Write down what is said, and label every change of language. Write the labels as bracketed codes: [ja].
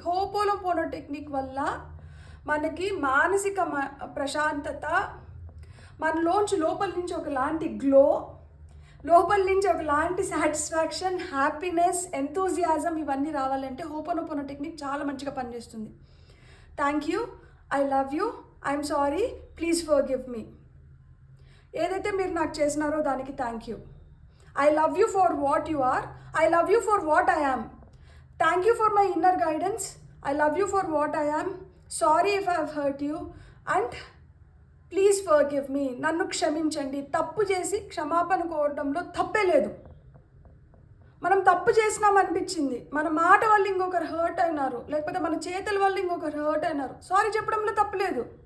[te] Ho'oponopono technique వల్ల మనకి మానసిక ప్రశాంతత, మనలోంచి లోపల నుంచి ఒకలాంటి గ్లో, లోపల నుంచి ఒకలాంటి సాటిస్ఫాక్షన్, హ్యాపీనెస్, ఎంతూజియాజం ఇవన్నీ రావాలంటే హోపోనోపోనో టెక్నిక్ చాలా మంచిగా పనిచేస్తుంది. [en] Thank you, I love you, I'm sorry, please forgive me. [te] ఏదైతే మీరు నాకు చేసినారో దానికి thank you. [en] I love you for what you are. I love you for what I am. Thank you for my inner guidance. I love you for what I am. Sorry if I have hurt you. And please forgive me. [te] నన్ను క్షమించండి. తప్పు చేసి క్షమాపణ కోరడంలో తప్పే లేదు. మనం తప్పు చేసినాం అనిపించింది, మన మాట వల్ల ఇంకొకరు హర్ట్ అయినారు, లేకపోతే మన చేతుల వల్ల ఇంకొకరు హర్ట్ అయినారు, సారీ చెప్పడంలో తప్పులేదు.